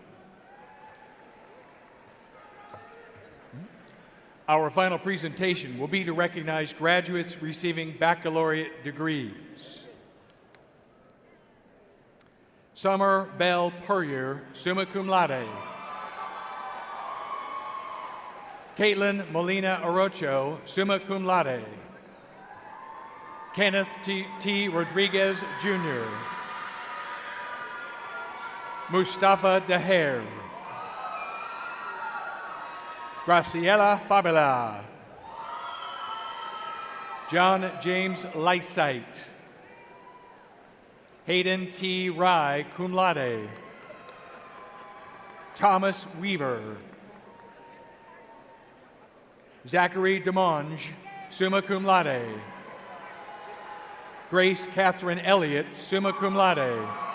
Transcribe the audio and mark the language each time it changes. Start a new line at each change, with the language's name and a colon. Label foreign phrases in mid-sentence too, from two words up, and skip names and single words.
English: Our final presentation will be to recognize graduates receiving baccalaureate degrees. Summer Bell Puryear,
Latin: summa cum laude.
English: Caitlin Molina Orocho,
Latin: summa cum laude.
English: Kenneth T. Rodriguez, Jr. Mustafa Daher. Graciela Fabela. John James Lightsite. Hayden T. Rye,
Latin: cum laude.
English: Thomas Weaver. Zachary Demonge,
Latin: summa cum laude.
English: Grace Catherine Elliott,
Latin: summa cum laude.